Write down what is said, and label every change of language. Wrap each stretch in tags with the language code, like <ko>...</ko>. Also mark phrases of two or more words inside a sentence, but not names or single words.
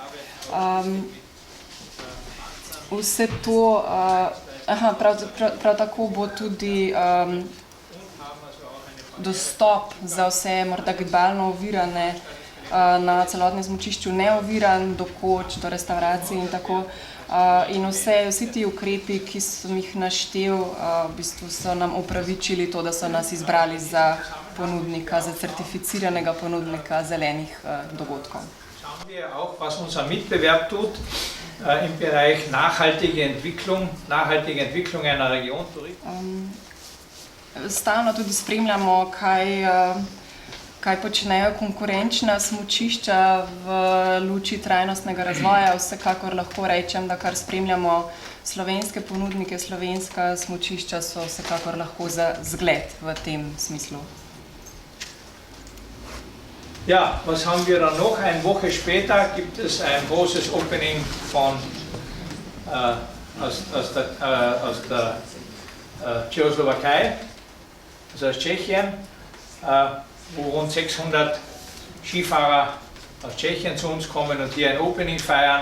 <sl>Vse to, prav tako bo tudi dostop za vse morda gibalno ovirane na celotnem smučišču neoviran, do koč, do restavracij in tako. In vsi ti ukrepi, ki sem jih naštel, v bistvu so nam upravičili to, da so nas izbrali za ponudnika, za certificiranega ponudnika zelenih dogodkov.</sl> <de>Schauen wir auch, was unser Mitbewerb tut im Bereich nachhaltige Entwicklung einer Region.</de> <sl>Stalno tudi spremljamo, kaj počnejo konkurenčna smučišča v luči trajnostnega razvoja. Vsekakor lahko rečem, da kar spremljamo slovenske ponudnike, slovenska smučišča so vsekakor lahko za zgled v tem smislu.</sl> <de>Ja, was haben wir dann noch? Eine Woche später gibt es ein großes Opening aus der Tschechoslowakei, also aus Tschechien, wo rund 600 Skifahrer aus Tschechien zu uns kommen und hier ein Opening feiern.</de>